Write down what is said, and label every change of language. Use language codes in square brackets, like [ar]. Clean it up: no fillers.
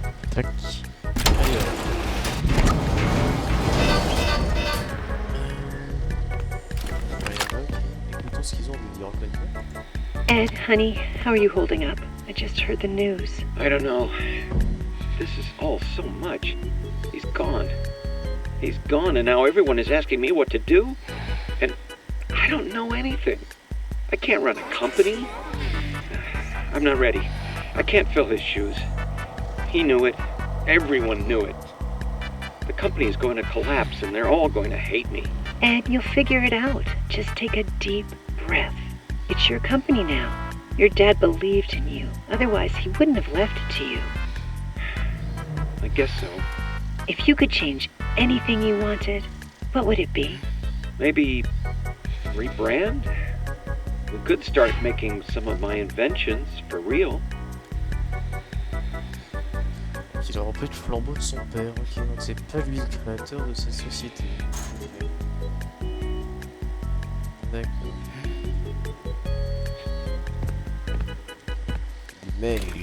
[fr] Tac. Allez, écoutons ce qu'ils ont de dire. [en] Ed, honey, how are you holding up? I just heard the news. I don't know. This is all so much. He's gone. He's gone, and now everyone is asking me what to do? And I don't know anything. I can't run a company. I'm not ready. I can't fill his shoes. He knew it. Everyone knew it. The company is going to collapse, and they're all going to hate me. Ed, you'll figure it out. Just take a deep breath. It's your company now. Your dad believed in you. Otherwise, he wouldn't have left it to you. I guess so. If you could change anything you wanted, what would it be? Maybe rebrand? We could start making some of my inventions for real. [fr] Il a repris le flambeau de son père, ok, donc c'est pas lui le créateur de cette société. D'accord. Des mails.